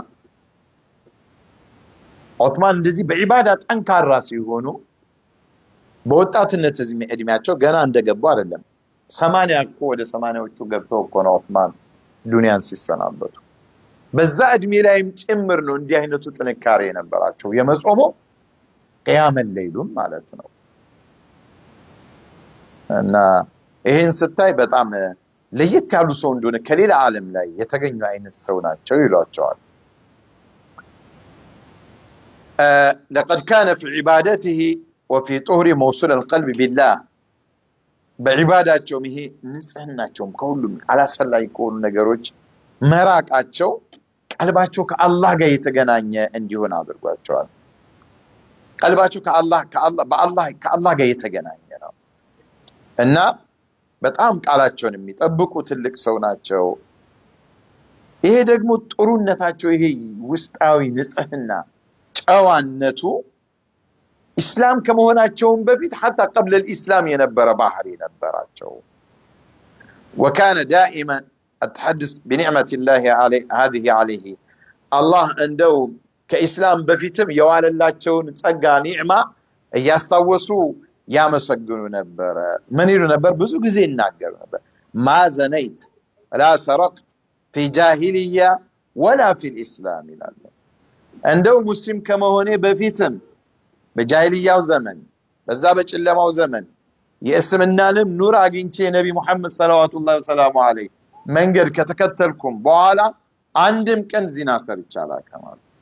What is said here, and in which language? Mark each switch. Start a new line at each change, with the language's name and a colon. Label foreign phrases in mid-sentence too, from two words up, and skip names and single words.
Amharic: ዑስማን እንደዚህ በዒባዳ ጠንካራ ሲሆኑ በወጣትነት እድሜያቸው ገና እንደገቡ አይደለም 80 እኮ ወደ 80ዎቹ ገብተው እኮ ነው ዑስማን ዱንያን ሲሰናበቱ በዛ እድሜ ላይም ጭምር ነው እንዲህ አይነቱ ጥንካሬ የነበራቸው የመጾሙ
Arabic: قيام الليل
Amharic: ማለት ነው እና ይሄን ስታይ በጣም ለየት ያሉ ሰው እንደሆነ ከሌላ ዓለም ላይ የተገኙ አይነት ሰው ናቸው ይሏቸዋል
Arabic: لقد كان في عبادته وفي طهر موصول القلب بالله بعباداتهم هي
Amharic: ንጽህናቸውም ከሁሉም አላስፈላጊ ከሆኑ ነገሮች መራቃቸው ቀልባቸው ከአላህ ጋር የተገናኘ እንዲሆን አድርጓቸዋል ቀልባቸው ከአላህ ጋር የተገናኘ ነው እና በጣም ቃላቸውን የሚጠብቁ ትልቅ ሰው ናቸው ይሄ ደግሞ ጥሩነታቸው ይሄ ውስጣዊ ንጽህና ጨዋነቱ እስላም ከመሆናቸውም በፊት
Arabic: حتى قبل الاسلام
Amharic: የነበረ ባህሪ ነበራቸው
Arabic: وكان دائما اتحدث بنعمه الله عليه هذه عليه الله
Amharic: እንደው ከእስላም በፊትም የዋለላቸውን ጸጋ ኒዕማ ያስታወሱ ያመሰግኑ ነበር ምን ይሉ ነበር ብዙ ጊዜ ይናገሩ ነበር
Arabic: ما زنيت لا سرقت في جاهليه ولا في الاسلام
Amharic: ይላል እንደው ሙስሊም ከመሆኔ በፊትም በጃሂልያው ዘመን በዛ በጨለማው ዘመን የእስልምናንም ኑር አግኝቼ ነብይ መሐመድ
Arabic: صلى الله عليه وسلم
Amharic: መንገድ ከተከተልኩም በኋላ አንድም ቀን ዚና ሰርቻላ ከማል